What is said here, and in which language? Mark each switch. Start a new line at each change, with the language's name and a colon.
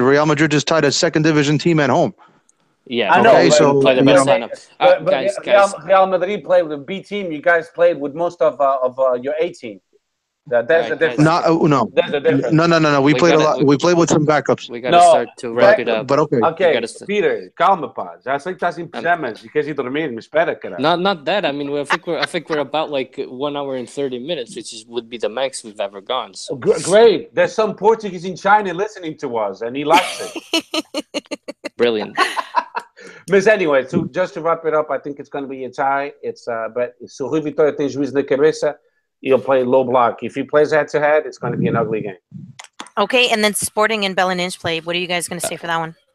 English: Real Madrid just tied a second division team at home. Yeah, I know. Okay, so play the best lineup. Guys, Real Madrid played with a B team. You guys played with most of your A team. There's a difference. No. There's a difference. No. We played a lot. We played with some backups. We gotta start to wrap it up. But okay.
Portuguese: Ok, Peter, calma, pá. Já sei que estás em pijamas e queres ir dormir, mas espera, caralho.
English: Not that. I mean, I think we're about like 1 hour and 30 minutes, which would be the max we've ever gone. So. Great. There's some Portuguese in China listening to us, and he likes it. Brilliant. Mas anyway, so just to wrap it up, I think it's going to be a tie.
Portuguese: But se o Rui Vitória tem juízo na cabeça,
English: he'll play low block. If he plays head-to-head, it's going to be an ugly game. Okay, and then Sporting and Belenenses play. What are you guys going to say for that one?